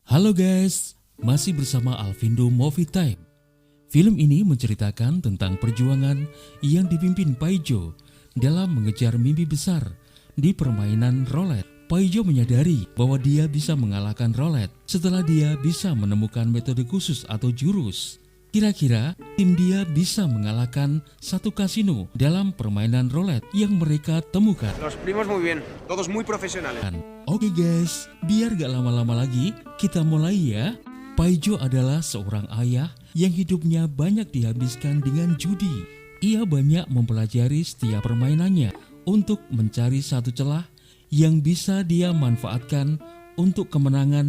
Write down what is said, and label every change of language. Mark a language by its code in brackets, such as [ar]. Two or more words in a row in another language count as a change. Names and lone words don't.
[id] Halo guys, masih bersama Alvindo Movie Time. Film ini menceritakan tentang perjuangan yang dipimpin Paijo dalam mengejar mimpi besar di permainan roulette. Paijo menyadari bahwa dia bisa mengalahkan roulette setelah dia bisa menemukan metode khusus atau jurus. Kira-kira tim dia bisa mengalahkan satu kasino dalam permainan roulette yang mereka temukan. [es] Los primos muy bien, todos muy profesionales. [id] Oke guys, biar gak lama-lama lagi, kita mulai ya. Paijo adalah seorang ayah yang hidupnya banyak dihabiskan dengan judi. Ia banyak mempelajari setiap permainannya untuk mencari satu celah yang bisa dia manfaatkan untuk kemenangan.